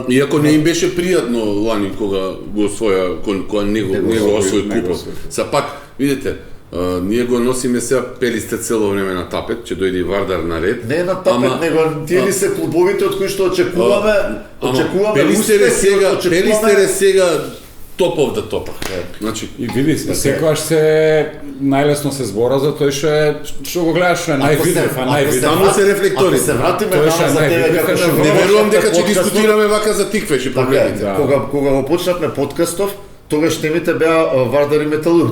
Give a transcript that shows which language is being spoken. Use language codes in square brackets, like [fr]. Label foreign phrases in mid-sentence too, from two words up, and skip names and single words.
[mk] Иако не им беше пријатно лани кога го освоја, кога не го освои не го купот. освои. Са пак, видите, ние го носиме сега Пелистер цело време на тапет, ќе дојде и Вардар на ред. не е на тапет, него тие ли се клубовите од кои што очекуваме Пелистер е успех и сега, очекуваме- Пелистер е сега топ [en] of the top. [mk] Значи, И види, секогаш се најлесно се збора за тој што го гледаш што е највидлив, Само се рефлекторите. Ако се вратиме Тоа на ше за тебе највидливе како што не верувам дека ќе подкастот- дискутираме вака за тиквеш и Така е, проблемите. Да. кога го почнавме подкастов, тогаш темите беа Вардар и Металург.